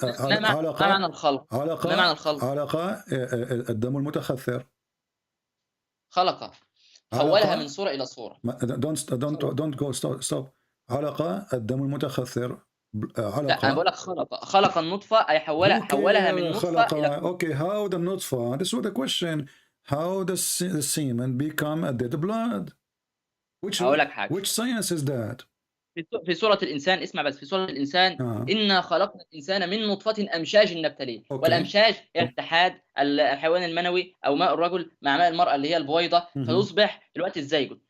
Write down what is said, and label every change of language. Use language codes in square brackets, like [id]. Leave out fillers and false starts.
[ar] ما معنى الخلق؟ ما معنى الخلق؟ علقة الدم المتخثر. خلقة حولها من صورة إلى صورة. [en] Don't go stop. [ar] علقة الدم المتخثر. علقة. لا أنا بقول لك خلق النطفة أي حولها من نطفة إلى. [en] Okay, how the نطفة? This was the question. How the semen become a dead blood? Which science is that? [ar] في سورة الإنسان، اسمع بس، في سورة الإنسان إنا خلقنا الإنسان من نطفة أمشاج نبتليه. والأمشاج هي اتحاد الحيوان المنوي أو ماء الرجل مع ماء المرأة اللي هي البويضة فيصبح دلوقتي الزيجوت.